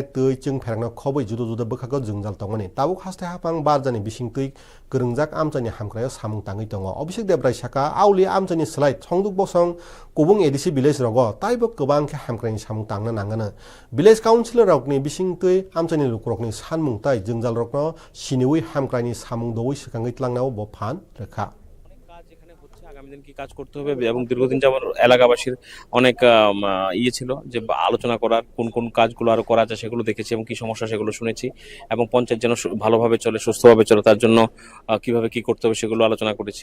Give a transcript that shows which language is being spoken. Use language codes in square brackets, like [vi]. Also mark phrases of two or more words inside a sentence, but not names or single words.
[trp] तै जों फेरंनो खबै जुदा जुदा बखागो जोंजाल तंगनि ताबुक हास्ते हाफां बारजानि बिसिं तै गोरोंजाक आमचायनि हामक्रायाव सामुं ताङै दङ अभिषेक देबराय साका आवलि आमचायनि सोलाय संदुक बसं कुबुं एडिसि भिलेज रग ताइबो गोबां हामक्रायनि सामुं तांनो नांगोनो भिलेज काउन्सिलर रकनि बिसिं तै आमचायनि लुक्रकनि सानमुं ताइ जोंजाल रकनो सिनिवै हामक्रायनि सामुं दवै सकाङै तलांनाव ब फान रेखा [bn] আগামী দিন কি কাজ করতে হবে এবং দীর্ঘদিন যাবত এলাকাবাসীর অনেক ছিল যে আলোচনা করার কোন কোন কাজগুলো আরো করা যায় সেগুলো দেখেছি এবং কি সমস্যা সেগুলো শুনেছি এবং পঞ্চায়েত যেন ভালোভাবে চলে সুস্থভাবে চলে তার জন্য কিভাবে কি করতে হবে সেগুলো আলোচনা করেছি।